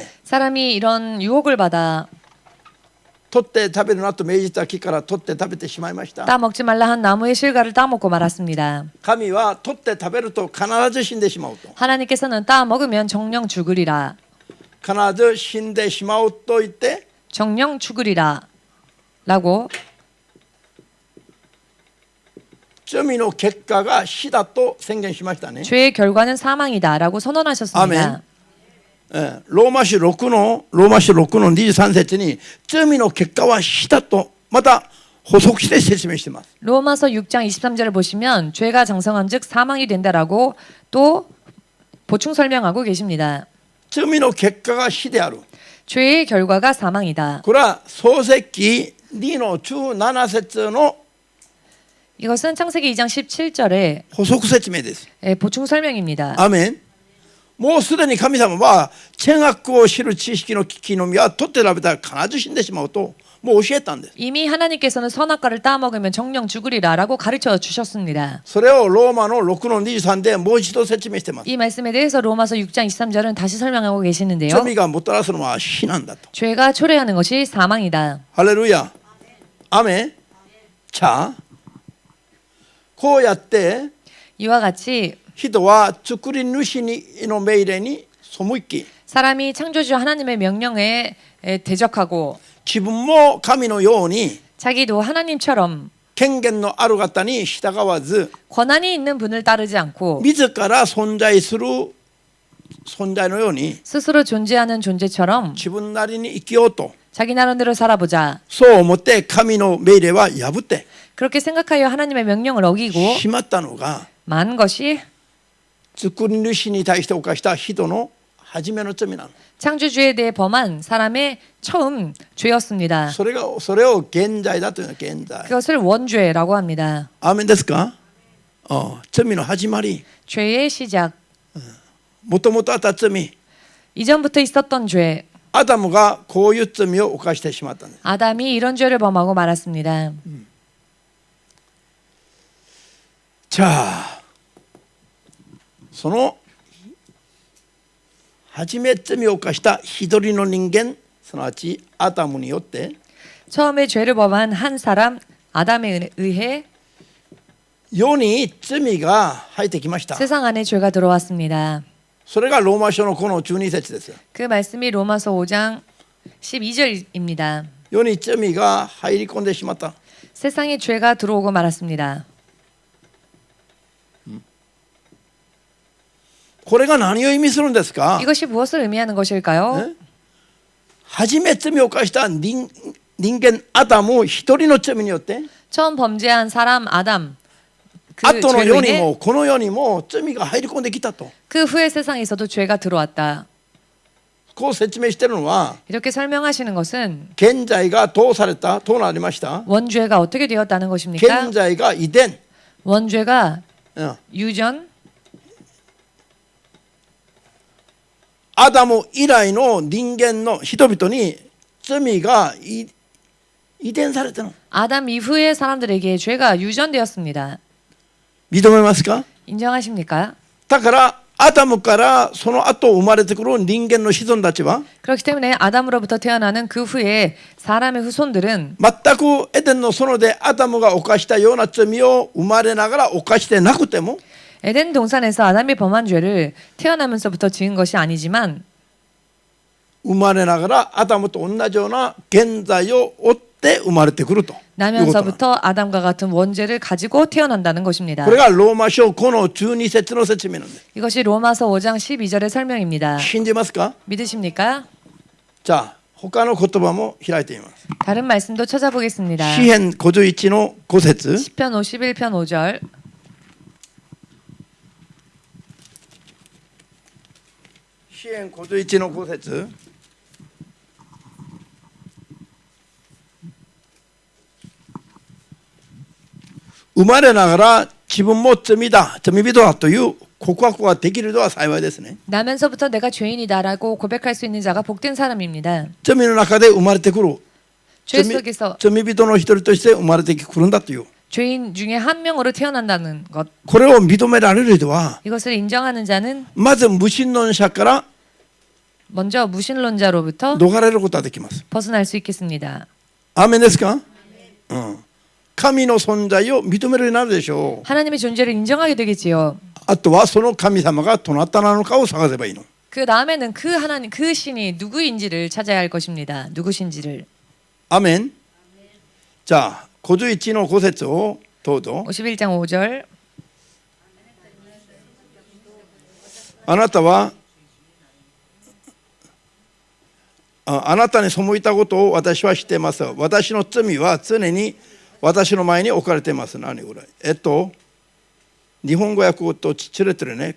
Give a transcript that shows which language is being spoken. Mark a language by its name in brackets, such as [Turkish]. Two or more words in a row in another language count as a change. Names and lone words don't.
[Korean] 사람이 이런 유혹을 받아 [Japanese] 取って食べるなと命じた木から取って食べてしまいました。 [Korean] 따먹지 말라 한 나무의 실과를 따먹고 말았습니다. [Japanese] 神は取って食べると必ず死んでしまうと。 [Korean] 하나님께서는 따먹으면 정령 죽으리라. [Japanese] 必ず死んでしまうと言って [Korean] 정령 죽으리라 라고 [Japanese] 罪の結果が死だと宣言しましたね。 [Korean] 죄의 결과는 사망이다 라고 선언하셨습니다. [Japanese] ローマ書6の23節に罪の結果は死だとまた補足して説明しています。 [Korean] 로마서 6장 23절을 보시면 죄가 장성한 즉 사망이 된다라고 또 보충 설명하고 계십니다. [Japanese] 罪の結果が死である。 [Korean] 죄의 결과가 사망이다. [Japanese] これは創世記2の17節の [Korean] 이것은 창세기 2장 17절의 [Japanese] 補足説明です。 [Korean] 보충 설명입니다. [Japanese] アーメン。もうすでに神様は善悪を知る知識の木の実は取って食べたら必ず死んでしまうともう教えたんです。 [Korean] 이미 하나님께서는 선악과를 따먹으면 정령 죽으리라라고 가르쳐 주셨습니다. [Japanese] それをローマの6の23でもう一度説明しています。 [Korean] 이 말씀에 대해서 로마서 6장 23절은 다시 설명하고 계시는데요. [Japanese] 罪がもたらすのは死なんだと。 [Korean] 죄가 초래하는 것이 사망이다. [Japanese] ハレルヤ。アメン。자、こうやって [Korean] 이와 같이 [Japanese] 人は作り主の命令に背き [Korean] 사람이 창조주 하나님의 명령에 대적하고 [Japanese] 自分も神のように [Korean] 자기도 하나님처럼 [Japanese] 権限のある方に従わず [Korean] 권한이 있는 분을 따르지 않고 [Japanese] 自ら存在する存在のように [Korean] 스스로 존재하는 존재처럼 [Japanese] 自分なりに生きようと [Korean] 자기 나름대로 살아보자. [Japanese] そう思って神の命令は破って [Korean] 그렇게 생각하여 하나님의 명령을 어기고 [Japanese] しまったのが [Korean] 만 것이 [Japanese] 作り主に対して犯した人の初めの罪なの。 [Korean] 창조주에 대해 범한 사람의 처음 죄였습니다. [Japanese] それを現在だというのは現在。 [Korean] 그것을 원죄라고 합니다. [Japanese] アーメンですか。罪の始まり。 [Korean] 죄의 시작. [Japanese] もともとあった罪。 [Korean] 이전부터 있었던 죄. [Japanese] アダムがこういう罪を犯してしまったんです。 [Korean] 아담이 이런 죄를 범하고 말았습니다. [Japanese] じゃあその初め罪を犯した一人の人間、すなわちアダムによって [Korean] 처음에 죄를 범한 한 사람 아담에 의해 [Japanese] 世に罪が入ってきました。 [Korean] 세상 안에 죄가 들어왔습니다. [Japanese] それがローマ書のこの12節です。 [Korean] 그 말씀이 로마서 5장 12절입니다. [Japanese] 世に罪が入り込んでしまった。 [Korean] 세상에 죄가 들어오고 말았습니다. [Japanese] これが何を意味するんですか？ [Korean] 이것이 무엇을 의미하는 것일까요? [Japanese] 初め罪を犯した人間アダム一人の罪によって [Korean] 처음 범죄한 사람 아담 그 [Japanese] 後の [Korean] 죄로 [Japanese] 世に [Korean] 인해 [Japanese] もこの世にも罪が入り込んできたと [Korean] 그 후에 세상에서도 죄가 들어왔다. [Japanese] こう説明しているのは [Korean] 이렇게 설명하시는 것은 [Japanese] 現在がどうされたどうなりました [Korean] 원죄가 어떻게 되었다는 것입니까? [Japanese] 現在が遺伝 [Korean] 원죄가 うん 유전 [Japanese] アダム以来の人間の人々に罪が遺伝されたの [Korean] 아담 이후의 사람들에게 죄가 유전되었습니다. [Japanese] 認めますか [Korean] 인정하십니까? [Japanese] だからアダムからその後生まれてくる人間の子孫たちは [Korean] 그렇기 때문에 아담으로부터 태어나는 그 후에 사람의 후손들은 [Japanese] 全くエデンの園でアダムが犯したような罪を生まれながら犯してなくても [Korean] 에덴 동산에서 아담이 범한 죄를 태어나면서부터 지은 것이 아니지만 [Japanese] 生まれながらアダムと同じような現在を追って生まれてくるということなんです。 [Korean] 나면서부터 아담과 같은 원죄를 가지고 태어난다는 것입니다. [Japanese] これがローマ書この12節の説明なんです。 [Korean] 이것이 로마서 5장 12절의 설명입니다. [Japanese] 信じますか？ [Korean] 믿으십니까? [Japanese] じゃあ他の言葉も開いてみます。 [Korean] 다른 말씀도 찾아보겠습니다. [Japanese] 詩編51の5節 [Korean] 시편 51편 5절. [Japanese] 詩編51の5節生まれながら自分も罪だ、罪人だという告白ができるのは幸いですね。 [Korean] 나면서부터 내가 죄인이다라고 고백할 수 있는 자가 복된 사람입니다. [Japanese] 罪の中で生まれてくる [Korean] 죄 속에서 [Japanese] 罪人の一人として生まれてくるんだという [Korean] 죄인 중에 한 명으로 태어난다는 것. [Japanese] これを認められる人は [Korean] 이것을 인정하는 자는 [Japanese] まず無神論者から [Korean] 먼저 무신론자로부터 [Japanese] 逃れることができます。 [Korean] 벗어날 수 있겠습니다. [Japanese] アーメンですか？うん。神の存在を認めるようになるでしょう。 [Korean] 하나님의 존재를 인정하게 되겠지요. [Japanese] あとはその神様がどなたなのかを探せばいいの。 [Korean] 그 다음에는 그 하나님, 그 신이 누구인지를 찾아야 할 것입니다. 누구신지를. [Japanese] アーメン。じゃあ51の5節をどうぞ。 [Korean] 51장 5절. [Japanese] あなたはあなたに背いたことを私は知っています。私の罪は常に私の前に置かれています。何これ？日本語訳とちれてるね。